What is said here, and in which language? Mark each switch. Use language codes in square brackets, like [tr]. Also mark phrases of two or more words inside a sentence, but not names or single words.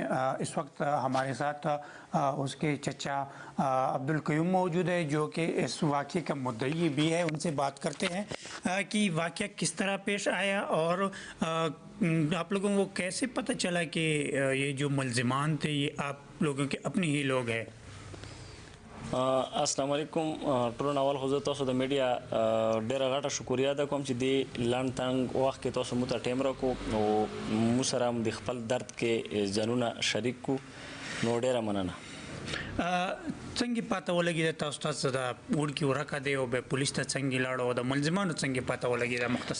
[ur] اس وقت ہمارے ساتھ اس کے چچا عبدالقیوم موجود ہے جو کہ اس واقعے کا مدعی بھی ہے. ان سے بات کرتے ہیں کہ واقعہ کس طرح پیش آیا اور آپ لوگوں کو کیسے پتہ چلا کہ یہ جو ملزمان تھے یہ آپ لوگوں کے اپنے ہی لوگ ہیں. [ar] السلام علیکم. [ps] ټولو اول خو زه تاسو د میډیا ډیره غټه شکریه ادا کوم چې د لنډ تنګ وخت کې تاسو موږ ته ټایم راکړو او موږ سره هم د خپل درد کې ځانونه شریک کو. نو ډیره مننه. څنګه پاته ولګی تاسو ته دا وړکی ورکه دی او به پولیس ته څنګه لاړو د ملزمانو څنګه پاته ولګی دا مختصر